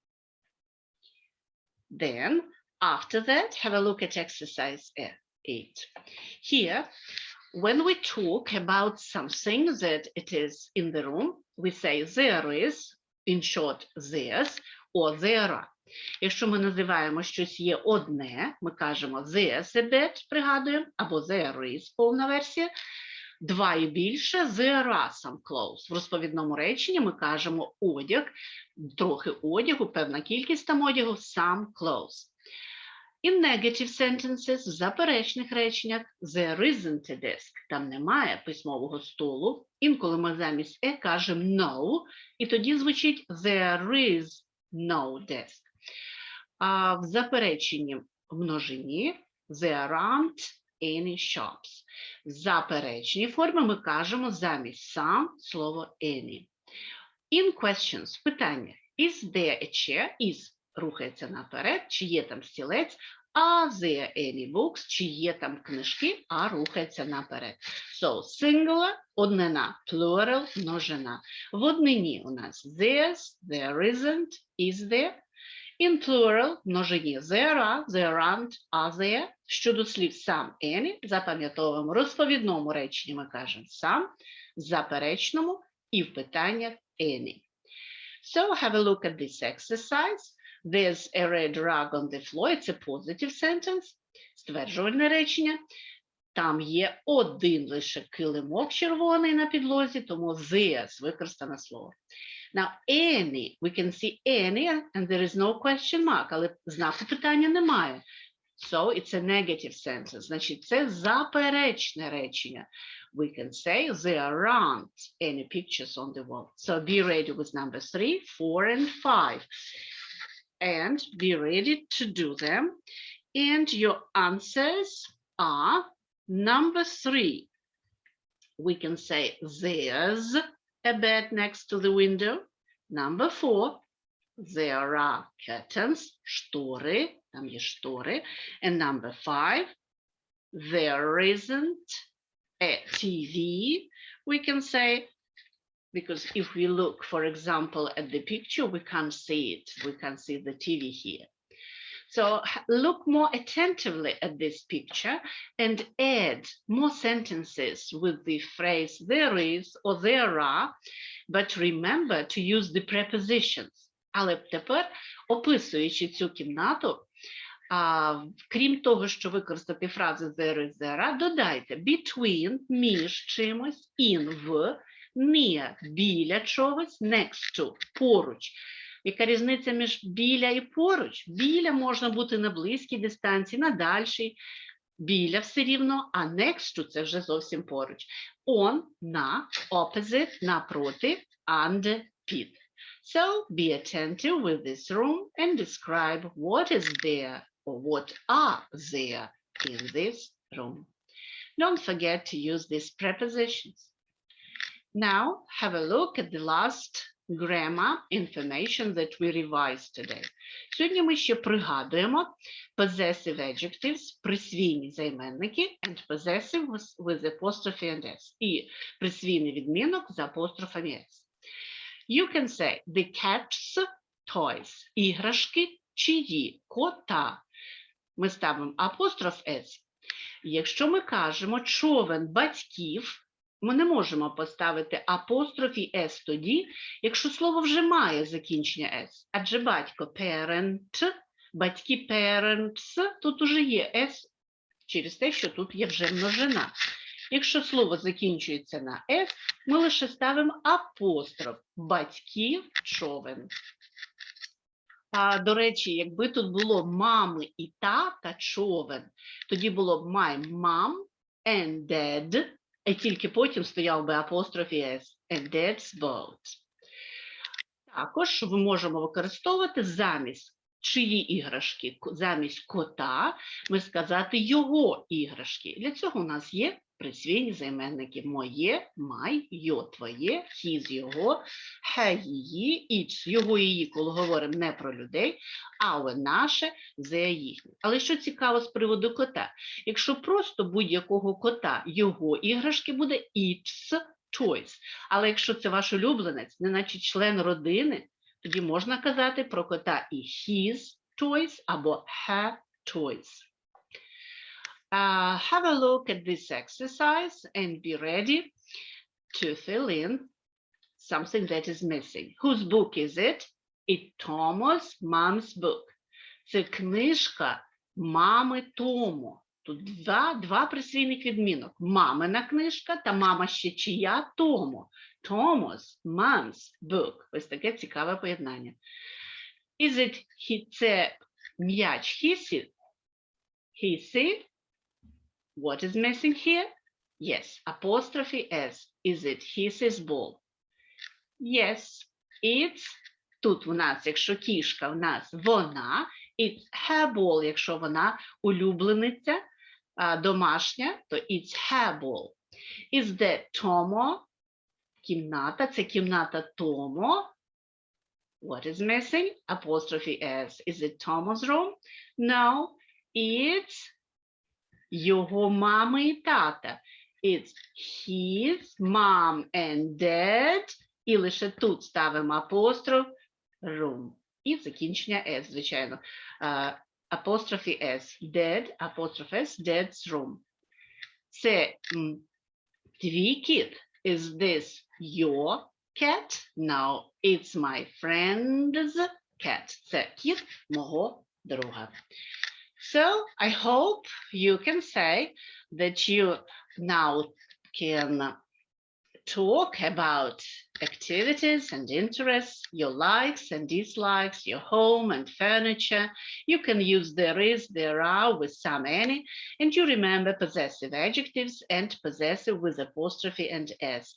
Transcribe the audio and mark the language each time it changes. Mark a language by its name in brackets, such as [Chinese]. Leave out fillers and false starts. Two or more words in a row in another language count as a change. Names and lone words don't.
[English] Then, after that, have a look at exercise 8. Here, when we talk about something that it is in the room, we say there is, in short, there's, or there are. [Ukrainian] Якщо ми називаємо щось є одне, ми кажемо [English] there's a bed, [Ukrainian] пригадуємо, або [English] there is, [Ukrainian] повна версія. Два і більше, [English] there are some clothes. [Ukrainian] В розповідному реченні ми кажемо одяг, трохи одягу, певна кількість там одягу, [English] some clothes. In negative sentences, [Ukrainian] в заперечних реченнях, [English] there isn't a desk, [Ukrainian] там немає письмового столу. Інколи ми замість кажемо no, і тоді звучить [English] there is no desk. [Ukrainian] А в запереченні в множині [English] there aren't any shops. [Ukrainian] В заперечній формі ми кажемо замість some слово any. [English] In questions, питання. Is there a chair? [Ukrainian] Is рухається наперед, чи є там стілець, [English] are there any books, [Ukrainian] чи є там книжки, а рухається наперед. [English] So, singular, [Ukrainian] однина, plural, множина. В однині у нас [English] there's, there isn't, is there. In plural, множині there are, there aren't, are there. [Ukrainian] Щодо слів some, any, запам'ятовуємо. В розповідному реченні ми кажемо some, в заперечному і в питаннях any. [English] So, have a look at this exercise. There's a red rug on the floor. It's a positive sentence. [Ukrainian] Стверджувальне речення. Там є один лише килимок червоний на підлозі, тому there's використане слово. [English] Now, any, we can see any, and there is no question mark, [Ukrainian] але знаку питання немає. [English] So, it's a negative sentence. [Ukrainian] Значить, це заперечне речення. [English] We can say there aren't any pictures on the wall. So, be ready with number 3, 4, and 5. And be ready to do them. And your answers are number 3. We can say there's a bed next to the window. Number 4, there are curtains, [Ukrainian] штори, там є штори. [English] And number 5, there isn't a TV. We can say, because if we look, for example, at the picture, we can't see it. We can't see the TV here. So look more attentively at this picture and add more sentences with the phrase there is or there are, but remember to use the prepositions. [Ukrainian] Але тепер, описуючи цю кімнату, Крім того, що використати фрази [English] there is, there are, [Ukrainian] додайте between, між чимось, in, в, near, біля чогось, [English] next to, [Ukrainian] поруч. Яка різниця між біля і поруч? Біля можна бути на близькій дистанції, на дальшій, біля все рівно, а [English] next to – [Ukrainian] це вже зовсім поруч. On – на, opposite – напроти, under – під. [English] So, be attentive with this room and describe what is there or what are there in this room. Don't forget to use these prepositions. Now, have a look at the last grammar information that we revised today. [Ukrainian] Сьогодні ми ще пригадуємо possessive adjectives, присвійні займенники, [English] and possessive with apostrophe and s. [Ukrainian] І присвійний відмінок з апострофом s. [English] You can say the cat's toys. [Ukrainian] Іграшки чиї, кота. Ми ставимо апостроф s. Якщо ми кажемо човен батьків, ми не можемо поставити апострофі s тоді, якщо слово вже має закінчення s. Адже батько parent, батьки parents, тут уже є s через те, що тут є вже множина. Якщо слово закінчується на s, ми лише ставимо апостроф батьків човен. До речі, якби тут було мами і тата човен, тоді було б [English] my mom and dad, [Ukrainian] і тільки потім стояв би апостроф s, [English] and dad's boat. [Ukrainian] Також ми можемо використовувати замість чиї іграшки, замість кота, ми сказати його іграшки. Для цього у нас є присвійні займенники моє, май, йо, твоє, хіз, його, хе, її, іч, його, її, коли говоримо не про людей, але наше, зе, їхнє. Але що цікаво з приводу кота? Якщо просто будь-якого кота його іграшки буде [English] its toys. [Ukrainian] Але якщо це ваш улюбленець, неначе член родини, тоді можна казати про кота і [English] his toys [Ukrainian] або [English] her toys. Have a look at this exercise and be ready to fill in something that is missing. Whose book is it? It's Tommo's mom's book. [Ukrainian] Це книжка мами Томо. Тут два присвійних відмінок. Мамина книжка та мама ще чия Томо. [English] Tommo's mom's book. [Ukrainian] Ось таке цікаве поєднання. [English] Is it [Ukrainian] це м'яч хісі? Хісі? [English] What is missing here? Yes, apostrophe s. Is it his ball? Yes, it's, [Ukrainian] тут у нас, якщо кішка, в нас вона, [English] it's her ball, [Ukrainian] якщо вона улюблениця, домашня, то [English] it's her ball. Is that Tommo? [Ukrainian] Кімната, це кімната Томо. [English] What is missing? Apostrophe s. Is it Tommo's room? No, it's [Ukrainian] його мами і тата. [English] It's his mom and dad. [Ukrainian] І лише тут ставимо апостроф room. І закінчення s, звичайно. Апострофі s. Dad, апостроф s, [English] dad's room. [Ukrainian] Це твій кіт. [English] Is this your cat? No, it's my friend's cat. [Ukrainian] Це кіт мого друга. [English] So, I hope you can say that you now can talk about activities and interests, your likes and dislikes, your home and furniture. You can use there is, there are with some, any, and you remember possessive adjectives and possessive with apostrophe and s.